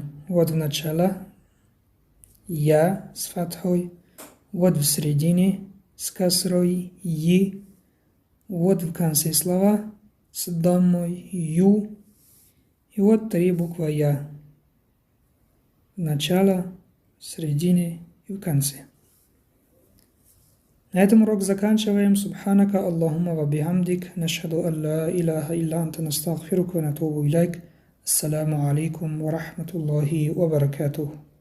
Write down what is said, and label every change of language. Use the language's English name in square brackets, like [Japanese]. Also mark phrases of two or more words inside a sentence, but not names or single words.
[Russian] Вот в начало Я с фатхой, вот в середине с касрой И, вот в конце слова с дамой Ю, и вот три буквы Я. В начало, в середине и в конце. На этом урок заканчиваем. [Arabic] سبحانك اللهم وبحمدك نشهد أن لا إله إلا أنت نستغفرك ونتوب إليك. السلام عليكم ورحمة الله وبركاته.